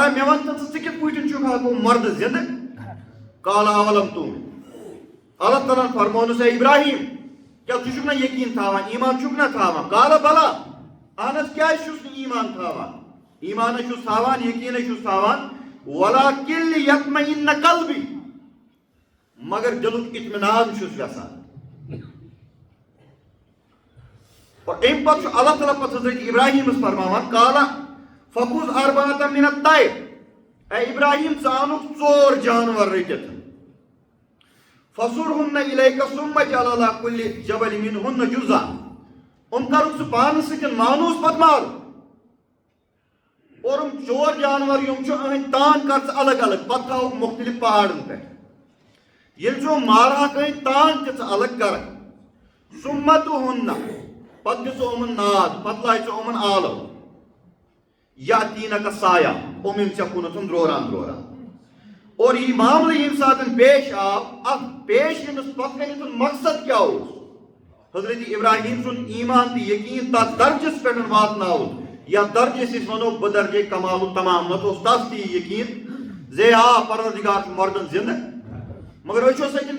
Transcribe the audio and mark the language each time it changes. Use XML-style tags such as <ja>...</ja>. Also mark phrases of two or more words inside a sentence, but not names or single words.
<ks>مے ون ژٕ کِتھ پٲٹھۍ چھُکھ ہٮ۪کو مرد زندٕ</ks> <ar>قال اولم تُؤْمِن</ar> <ks>اللہ تعالیٰ فرمونس اے ابراہیم کیا ژٕ چھُکھ نا یقین تھاوان ایمان چھُکھ نا تھاوان</ks> <ar>قال بلا</ar> <ks>اہن حظ کیٛازِ چھُس نہٕ ایمان تھاوان ایمان چھُس تھاوان یقین چھُس تھاوان</ks> <ar>وَلَكِنْ لِيَطْمَئِنَّ قَلْبِي</ar> <ks>مگر دلُک اطمینان چھُس یژھان اور ام پتہ اللہ تعالیٰ پتہ حضرت ابراہیم فرماوان</ks> <ar>قالا فخذ اربعة من الطير</ar> <ks>اے ابراہیم ژٕ انُکھ 4 جانور رٔٹِتھ</ks> <ar>فَصُرْهُنَّ إِلَيْكَ ثُمَّ اجْعَلْ عَلَى كُلِّ جَبَلٍ مِّنْهُنَّ جُزْءًا</ar> <ks>کَرُکھ ژٕ پانَس سۭتۍ مانوس پتہٕ مارو اور چور جانور یم چھِ أہٕنٛدۍ تان کر ژٕ الگ الگ پتہٕ تھاوُکھ مختلف پہاڑن پٮ۪ٹھ ییٚلہِ ژٕ مارہاکھ أہٕنٛدۍ تان تہِ ژٕ الگ کرکھ</ks> <ar>ثُمَّ دُعُهُنَّ</ar> <ks>پتہٕ دِ ژٕ یِمن ناد پتہٕ لایہِ ژٕ یِمن آلو</ks> <ar>یأتینَکَ سایہ</ar> <ks>یِم ژےٚ کُنتھ دروران دروران</ks> <ur>اور یہ معاملہ</ur> <ks>ییٚمہِ ساتہٕ پیش آو اتھ پیش یِنس پتہٕ کنٮ۪تھ مقصد کیٛاہ اوس حضرت ابراہیم سُنٛد ایمان تہٕ یقیٖن تتھ درجس پٮ۪ٹھ واتناوُن یتھ درجس أسۍ ونو بدرجے کمال تمام نتہٕ اوس تس تہِ یقیٖن زِ آ پروردگار چھُ مردن زندٕ مگر أچھو سۭتۍ</ks>